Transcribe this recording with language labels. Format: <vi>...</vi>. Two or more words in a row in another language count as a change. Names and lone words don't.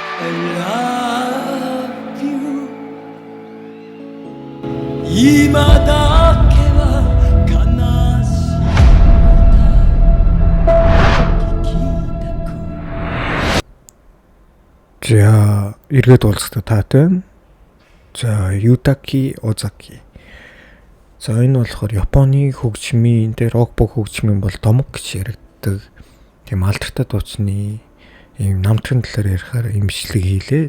<en>love you</en> <ja>今だけは悲しい</ja> <mn>За эргээд уулзахад таатай байна. За Ютаки Озаки. За энэ болохоор Японы хөгжмийн дээр рок хөгжмийн бол домог гэж яригддаг. Тийм алдартай дуучны ийм намтрын талаар ярихаар имжлэг хийлээ.</mn>